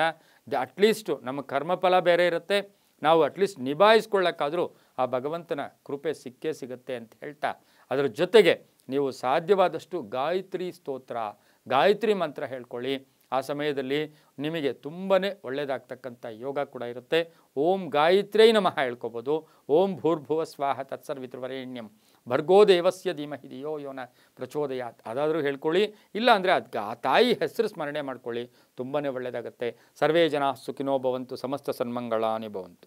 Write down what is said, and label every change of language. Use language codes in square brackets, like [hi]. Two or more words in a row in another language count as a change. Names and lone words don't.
[kn] ಅಟ್ಲೀಸ್ಟು ನಮ್ಮ ಕರ್ಮಫಲ ಬೇರೆ ಇರುತ್ತೆ, ನಾವು ಅಟ್ಲೀಸ್ಟ್ ನಿಭಾಯಿಸ್ಕೊಳ್ಳೋಕ್ಕಾದರೂ ಆ ಭಗವಂತನ ಕೃಪೆ ಸಿಕ್ಕೇ ಸಿಗುತ್ತೆ ಅಂತ ಹೇಳ್ತಾ, ಅದರ ಜೊತೆಗೆ ನೀವು ಸಾಧ್ಯವಾದಷ್ಟು ಗಾಯತ್ರಿ ಸ್ತೋತ್ರ, ಗಾಯತ್ರಿ ಮಂತ್ರ ಹೇಳ್ಕೊಳ್ಳಿ. ಆ ಸಮಯದಲ್ಲಿ ನಿಮಗೆ ತುಂಬಾ ಒಳ್ಳೆಯದಾಗ್ತಕ್ಕಂಥ ಯೋಗ ಕೂಡ ಇರುತ್ತೆ. [sa] ಓಂ ಗಾಯತ್ರೈ ನಮಃ ಹೇಳ್ಕೊಬೋದು. ಓಂ ಭೂರ್ಭುವ ಸ್ವಾಹ ತತ್ಸರ್ವಿತೃವರೆಣ್ಯಂ ಭರ್ಗೋ ದೇವಸ್ಯ ಧೀಮಹಿ ಧಿಯೋ ಯೋ ನ ಪ್ರಚೋದಯಾತ್, [kn] ಅದಾದರೂ ಹೇಳ್ಕೊಳ್ಳಿ. ಇಲ್ಲ ಅಂದರೆ ಆ ತಾಯಿ ಹೆಸರು ಸ್ಮರಣೆ ಮಾಡ್ಕೊಳ್ಳಿ, ತುಂಬಾ ಒಳ್ಳೆಯದಾಗುತ್ತೆ. [sa] ಸರ್ವೇ ಜನ ಸುಖಿನೋ ಭವಂತು, ಸಮಸ್ತ ಸನ್ಮಂಗಳಾನಿ ಭವಂತು.